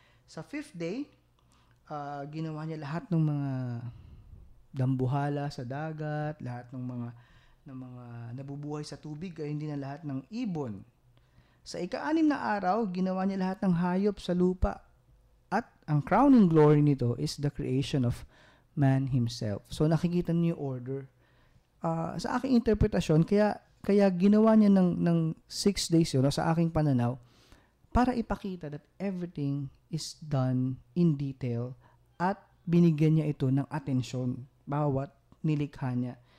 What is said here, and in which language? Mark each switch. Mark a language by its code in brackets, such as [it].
[tl] Sa 5th day, ginawa niya lahat ng mga dambuhala sa dagat, lahat ng mga nabubuhay sa tubig, ay hindi na lahat ng ibon. Sa ika-6 na araw, ginawa niya lahat ng hayop sa lupa. [en] At ang crowning glory nito is the creation of man himself. [tl] So nakikita niyo yung order. Sa aking interpretasyon, kaya ginawa niya ng 6 days yun, sa aking pananaw, para ipakita [en] that everything is done in detail [tl] at binigyan niya ito ng atensyon, bawat nilikha niya.